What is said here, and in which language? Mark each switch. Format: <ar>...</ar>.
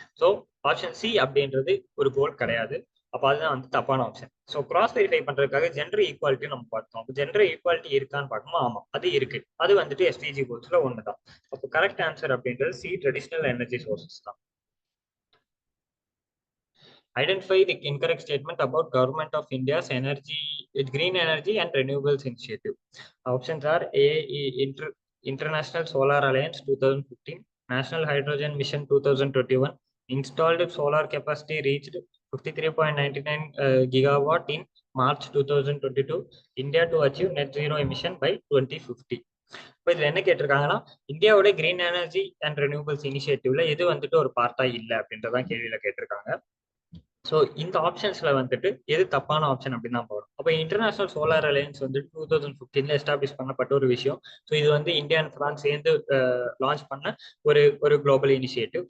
<ta>So option C அப்படின்றது ஒரு கோல் கிடையாது. அப்ப அதுதான் வந்து தப்பான ஆப்ஷன். ஸோ கிராஸ் வெரிஃபை பண்றதுக்காக ஜெண்டர் ஈக்குவாலிட்டி நம்ம பார்த்தோம். அப்போ ஜெண்டர் ஈக்குவாலிட்டி இருக்கான்னு பார்க்கணும். ஆமா அது இருக்கு. அது வந்துட்டு எஸ்டிஜி கோல்ஸ்ல ஒண்ணுதான். அப்போ கரெக்ட் ஆன்சர் அப்படின்றது சி,</ta> <en>traditional energy sources</en> <ta>தான்.</ta> <en>Identify the incorrect statement about Government of India's green energy and renewables initiative. Options are A, International Solar Alliance 2015, National Hydrogen Mission 2021, installed solar capacity reached 53.99 gigawatt in March 2022, India to achieve net zero emission by 2050.</en> <ta>இப்போ இதுல என்ன கேட்டிருக்காங்கன்னா இந்தியாவோட green energy and ரெனியூபிள்ஸ் இனிஷியேட்டிவ்ல எது வந்துட்டு ஒரு பார்ட்டா இல்லை அப்படின்றதான் கேள்வியில கேட்டிருக்காங்க. ஸோ இந்த ஆப்ஷன்ஸ்ல வந்துட்டு எது தப்பான ஆப்ஷன் அப்படின்னு தான் போடும். அப்போ இன்டர்நேஷனல் சோலார் அலையன்ஸ் வந்து 2015 எஸ்டாப்ளிஷ் பண்ணப்பட்ட ஒரு விஷயம். ஸோ இது வந்து இந்தியா அண்ட் பிரான்ஸ் சேர்ந்து லான்ச் பண்ண ஒரு குளோபல் இனிஷியேட்டிவ்.</ta>